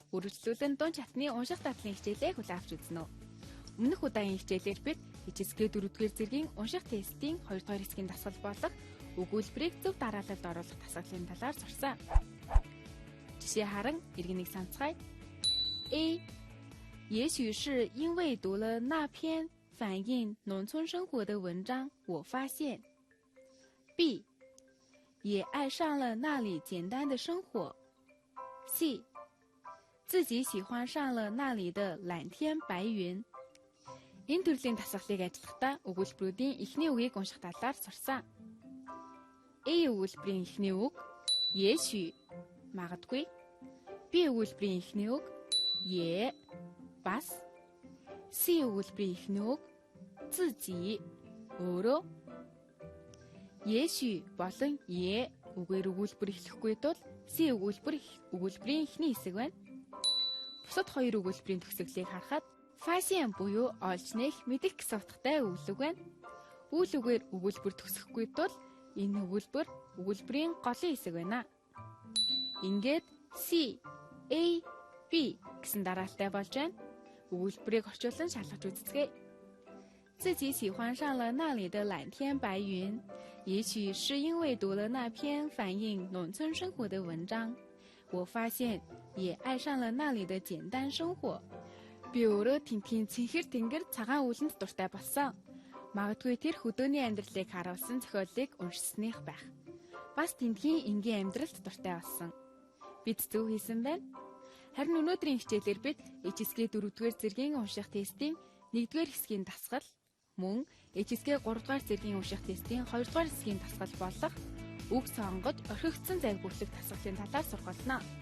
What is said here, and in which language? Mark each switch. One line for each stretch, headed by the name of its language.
Mongolian: Үргэлжлүүлэн дунд чатны унших дадлын хичээлээ хүлээн авч үзнэ үү. Өмнөх удаагийн хичээлээр бид ижисгээ 4-р зэргийн унших тестийн 2-р хэсгийн дасгал болох өгүүлбэрийг зөв дараалалд оруулах дасгалын талаар сурсан. Жишээ харан иргэнийг санацгаая. A.
Chinese: 也许是因为读了那篇反映农村生活的文章，我发现 B. 也爱上了那里简单的生活。 C. 自己喜欢上了那里的蓝天白云。
Mongolian: Энэ төрлийн дасгалыг ажиллахдаа өгүүлбэрүүдийн эхний үгийг унших талаар сурсан. A өгүүлбэрийн эхний үг也许магадгүй. B өгүүлбэрийн эхний үг也бас. C өгүүлбэрийн эхний үг 自己өөрөө. 也许болон也үгээр өгүүлбэр эхлэхгүй тул C өгүүлбэрийн эхний хэсэг байна. Бусад хоёр өгүүлбэрийн төгсгөлийг харахад发现буюу олж нээх мэдэх гэсэн утгатай өгүүлэг байна. Үйл үгээр өгүүлбэр төгсөхгүй тул энэ өгүүлбэрийн голын хэсэг байна. Ингээд C, A, B гэсэн дараалалтай болж байна. Өгүүлбэрийг орчуулан шалгаж үзцгээе.
Chinese: 自己喜欢上了那里的蓝天白云，也许是因为读了那篇反映农村生活的文章，我发现也爱上了那里的简单生活。
Mongolian: Би өөрөө тентгийн цэнхэр тэнгэр цагаан үүлэнд дуртай болсон. Магадгүй тэр хөдөөний амьдралыг харуулсан зохиолыг уншсаных байх. Бас тентгийн энгийн амьдралд дуртай болсон. Бид зөв хийсэн байна. Харин өнөөдрийн хичээлээр бид HSG 4-р зэргийн унших тестийн 1-р хэсгийн дасгал, мөн HSG 3-р зэргийн унших тестийн 2-р хэсгийн дасгал болох үг сонгож орхигдсон загварлах дасгалын талаар сурах болно.